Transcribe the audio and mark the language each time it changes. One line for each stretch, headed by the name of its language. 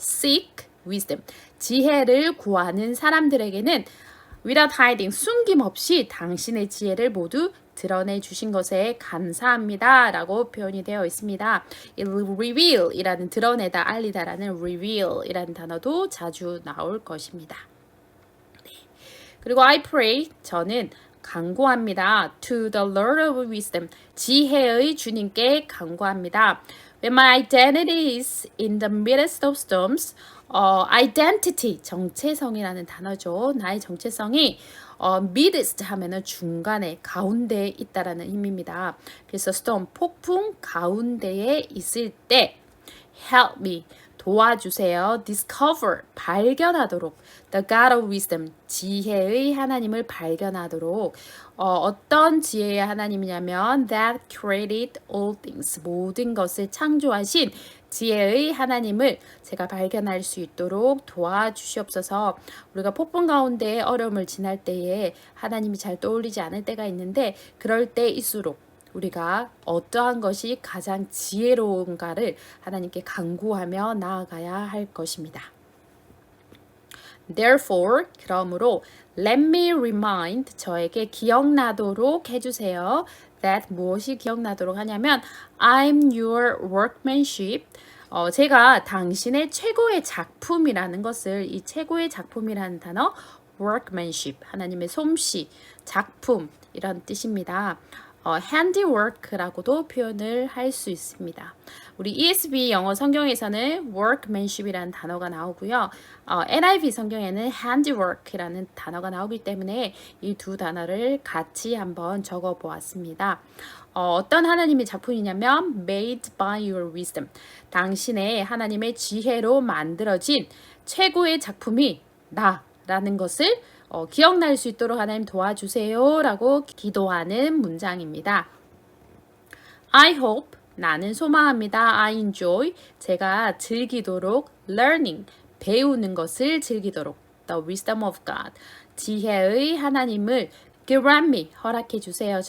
English: seek wisdom,
Korean: 지혜를 구하는 사람들에게는
English: without hiding,
Korean: 숨김없이 당신의 지혜를 모두 드러내 주신 것에 감사합니다 라고 표현이 되어 있습니다. reveal 이라는 드러내다, 알리다라는 reveal 이라는 단어도 자주 나올 것입니다. 네.
English: 그리고 I pray,
Korean: 저는 간구합니다.
English: To the Lord of wisdom,
Korean: 지혜의 주님께 간구합니다.
English: When my identity is in the midst of storms, identity,
Korean: 정체성이라는 단어죠. 나의 정체성이 midst 하면은 중간에, 가운데에 있다라는 의미입니다. 그래서 storm, 폭풍 가운데에 있을 때
English: help me,
Korean: 도와주세요. discover, 발견하도록.
English: the God of wisdom,
Korean: 지혜의 하나님을 발견하도록. 어떤 지혜의 하나님이냐면
English: that created all things,
Korean: 모든 것을 창조하신 지혜의 하나님을 제가 발견할 수 있도록 도와주시옵소서. 우리가 폭풍 가운데 어려움을 지날 때에 하나님이 잘 떠올리지 않을 때가 있는데 그럴 때일수록 우리가 어떠한 것이 가장 지혜로운가를 하나님께 간구하며 나아가야 할 것입니다. Therefore, 그러므로
English: let me remind,
Korean: 저에게 기억나도록 해주세요.
English: that
Korean: 무엇이 기억나도록 하냐면
English: I'm your workmanship.
Korean: 제가 당신의 최고의 작품이라는 것을, 이 최고의 작품이라는 단어 workmanship, 하나님의 솜씨, 작품 이런 뜻입니다. handiwork라고도 표현을 할 수 있습니다. 우리 ESV 영어 성경에서는 workmanship이라는 단어가 나오고요. NIV 성경에는 handiwork라는 단어가 나오기 때문에 이 두 단어를 같이 한번 적어 보았습니다. 어떤 하나님의 작품이냐면
English: made by your wisdom.
Korean: 당신의 하나님의 지혜로 만들어진 최고의 작품이 나라는 것을 기억날 수 있도록 하나님 도와주세요 라고 기도하는 문장입니다.
English: I hope,
Korean: 나는 소망합니다.
English: I enjoy,
Korean: 제가 즐기도록 learning, 배우는 것을 즐기도록
English: the wisdom of God,
Korean: 지혜의 하나님을
English: grant me,
Korean: 허락해 주세요.